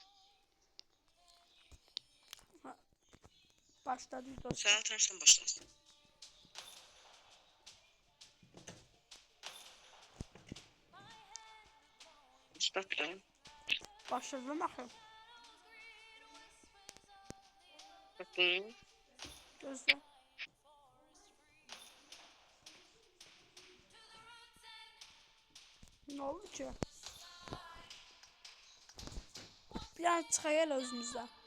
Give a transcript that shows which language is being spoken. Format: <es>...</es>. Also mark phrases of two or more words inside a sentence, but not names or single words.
<az>Başladı dostlar. Sən atarsan başlasın. Başlatdım. Başladım axı.</az> <tr>Bakın. Gözlə. Ne oldu ki?</tr> <az>Bir an çıxayal özümüzdən.</az>